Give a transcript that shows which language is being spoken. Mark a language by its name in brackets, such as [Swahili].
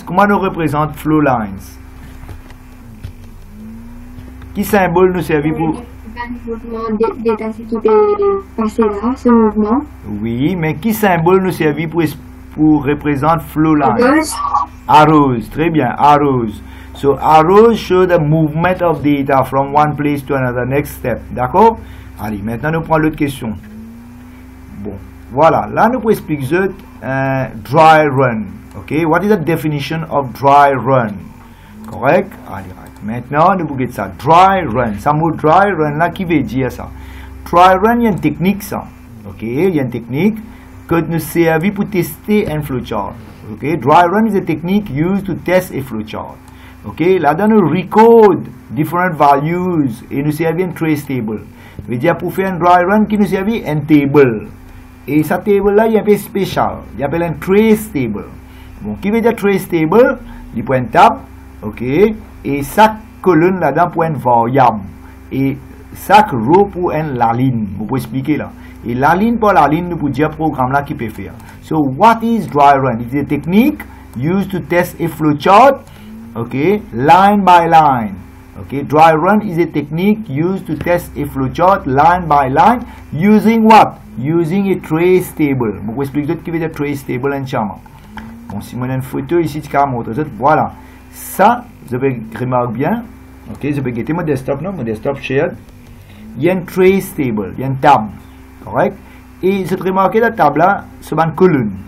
[French] Comment nous représente flow lines? Qui symbole nous servit pour... Data qui peut passer là, ce mouvement. Oui, mais qui symbole nous servit pour représenter flow lines? Arrows. Très bien, arrows. [English] So, arrows show the movement of data from one place to another. Next step. D'accord? [French] Allez, maintenant nous prenons l'autre question. Bon, voilà. Là, nous pouvons expliquer dry run. [English] Ok, what is the definition of dry run? Correct? [French] Allez, maintenant, nous pouvons ça. Dry run. Ça mot dry run là, qui veut dire ça? Dry run, il y a une technique ça. Ok, il y a une technique que nous servons pour tester un flowchart. [English] Ok, dry run is a technique used to test a flowchart. [French] Ok, là-dedans nous record different values et nous servons un trace table. Veut dire pour faire un dry run qui nous servent un table. Et cette table là, il y a un peu spécial. Il appelle un trace table. Bon, qui veut dire trace table? Il prend une table, ok, et chaque colonne là-dedans pour une variable. Et chaque row pour une la ligne. Vous pouvez expliquer là. Et la ligne pour la ligne, nous pouvons dire programme là qui peut faire. [English] So, what is dry run? It is a technique used to test a flowchart, okay, line by line. Okay, dry run is a technique used to test a flowchart line by line using what? Using a trace table. [French] Je vais expliquer ce qui veut dire trace table en chambre. Bon, si on a une photo ici, tu peux montrer. Voilà. Ça, je vais remarquer bien. Ok, je vais quitter mon desktop, non? Mon desktop shared. Il y a une trace table, il y a une table. Correct? Et je remarque la table là, c'est une colonne.